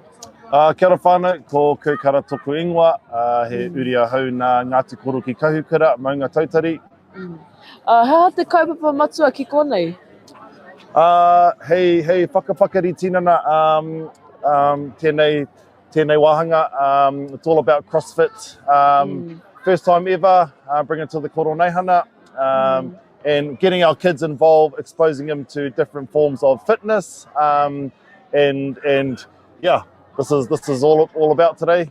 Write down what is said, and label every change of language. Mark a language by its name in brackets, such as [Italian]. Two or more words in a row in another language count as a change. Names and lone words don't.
[Māori] Kia ora whānau, ko Kūkara Toku Ingoa, he uri a hau nā Ngāti Koro ki Kahukura, Maunga Tautari. Hea te kaupapa matua ki konei? Hei whakapakari tinana, tēnei wahanga, [English] it's all about CrossFit. First time ever, bring it to the Koroneihana, and getting our kids involved, exposing them to different forms of fitness, and yeah, this is all about today.